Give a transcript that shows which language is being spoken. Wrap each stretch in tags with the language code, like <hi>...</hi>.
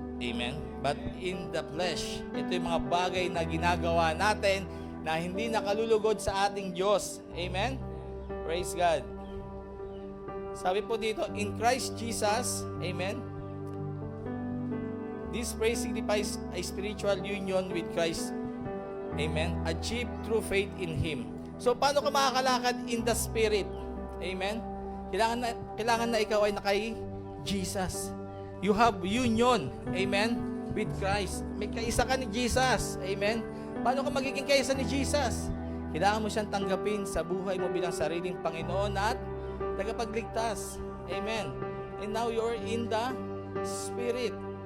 <tl>Amen.</tl> <en>But in the flesh,</en> <tl>ito yung mga bagay na ginagawa natin na hindi nakalulugod sa ating Diyos. Amen.</tl> <en>Praise God.</en> <tl>Sabi po dito,</tl> <en>in Christ Jesus, amen, this praise signifies a spiritual union with Christ. Amen. Achieved through faith in Him.</en> <tl>So, paano ka makakalakad</tl> <en>in the Spirit?</en> <tl>Amen. Kailangan na ikaw ay nakay Jesus.</tl> <en>You have union, amen, with Christ.</en> <tl>May kaisa ka ni Jesus. Amen. Paano ka magiging kaisa ni Jesus? Kailangan mo siyang tanggapin sa buhay mo bilang sariling Panginoon at tagapagligtas. Amen.</tl> <en>And now you're in the Spirit.</en>